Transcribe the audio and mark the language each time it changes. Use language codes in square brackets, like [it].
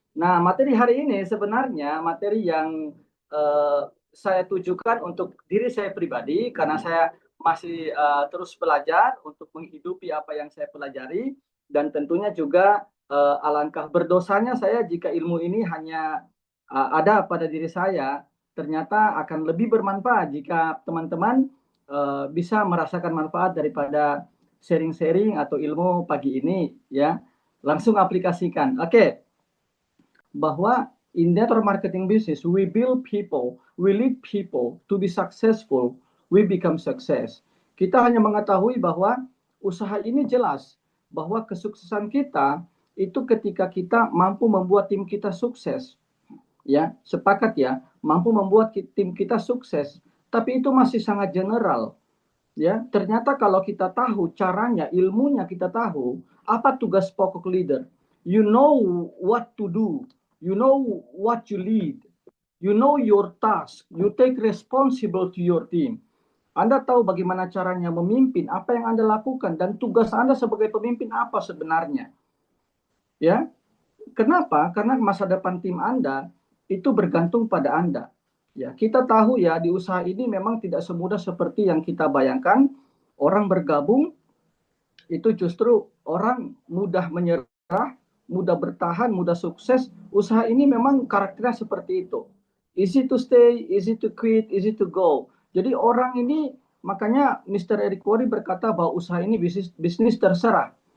[id] Nah, materi hari ini sebenarnya materi yang eh, saya tujukan untuk diri saya pribadi karena saya masih terus belajar untuk menghidupi apa yang saya pelajari dan tentunya juga alangkah berdosanya saya jika ilmu ini hanya ada pada diri saya, ternyata akan lebih bermanfaat jika teman-teman bisa merasakan manfaat daripada sharing-sharing atau ilmu pagi ini ya. Langsung aplikasikan. Oke, bahwa [en] in network marketing business we build people, we lead people to be successful, we become success. [id] Kita hanya mengetahui bahwa usaha ini jelas bahwa kesuksesan kita itu ketika kita mampu membuat tim kita sukses. Ya, sepakat ya, mampu membuat tim kita sukses. Tapi itu masih sangat general. Ya, ternyata kalau kita tahu caranya, ilmunya kita tahu, apa tugas pokok leader? [en] You know what to do, you know what you lead, you know your task, you take responsible to your team. [id] Anda tahu bagaimana caranya memimpin, apa yang Anda lakukan, dan tugas Anda sebagai pemimpin apa sebenarnya. Ya, kenapa? Karena masa depan tim Anda itu bergantung pada Anda. Ya, kita tahu ya di usaha ini memang tidak semudah seperti yang kita bayangkan. Orang bergabung itu justru orang mudah menyerah, mudah bertahan, mudah sukses. Usaha ini memang karakternya seperti itu. [en] Easy to stay, easy to quit, easy to go. [id] Jadi orang ini makanya Mr. Eric Worre berkata bahwa usaha ini bisnis terserah.